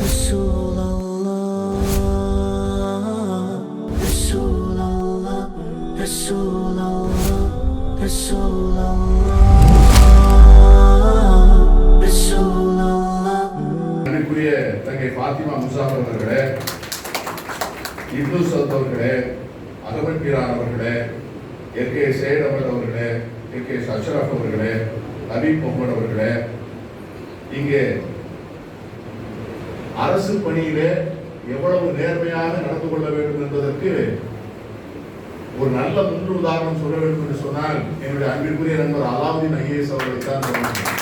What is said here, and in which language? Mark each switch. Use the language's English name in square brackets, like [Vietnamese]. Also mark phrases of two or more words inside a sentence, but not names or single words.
[Arabic] رسول الله رسول الله رسول الله رسول الله رسول الله. [Tamil] அன்பிற்குரிய தங்கை ஃபாத்திமா முசாஃபர் அவர்களே, இப்னு சௌத் அவர்களே, அகமது பீரான் அவர்களே, கே சேட் அவர்களே, கே அஷ்ரஃப் அவர்களே, ஹபீப் முகமது அவர்களே, இங்கே அரசு பணியிலே எவ்வளவு நேர்மையாக நடந்து கொள்ள வேண்டும் என்பதற்கு ஒரு நல்ல முன் உதாரணம் சொல்ல வேண்டும் என்று சொன்னால் என்னுடைய அன்பிற்குரிய நண்பர் அலாவுதீன் ஐஏஎஸ் அவர்களை தான் சொல்லுவாங்க.